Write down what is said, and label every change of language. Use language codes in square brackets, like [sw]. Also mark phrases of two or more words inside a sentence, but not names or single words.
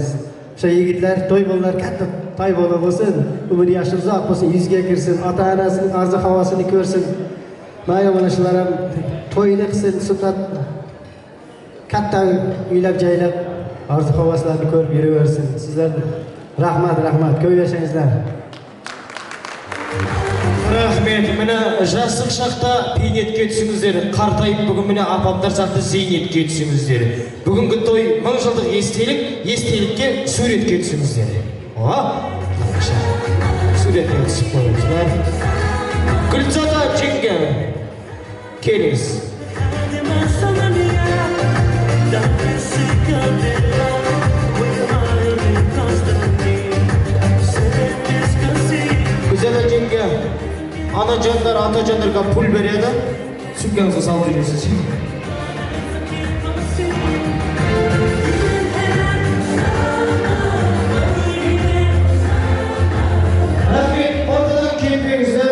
[uz] O'sha yigitlar to'y bo'lar, katta to'y bo'lsin, umri yoshi uzoq bo'lsin, yuzga kirsin, ota-onasining orzu-havosini ko'rsin. Mana mana shular ham to'yini qilsin, sunnat katta uylab joylab orzu-havoslarni ko'rib yuraversin. Sizlar rahmat, ko'p yashangizlar. [kk] Rahmet, mana жасық шақта бейнетке түсіңіздер, қартайып бүгін міне апамдар сияқты зейнетке түсіңіздер. Бүгінгі той 1000 жылдық естелікке суретке түсіңіздер. Суретке түсіп қойыңыздар. Гүлзада жеңге, келіңіз. [uz] Gülzada jenge, anajonlar, otajonlarga pul beradi. Sumkangizga solib berasiz. Rahmat, o'rtadan kelibingizlar.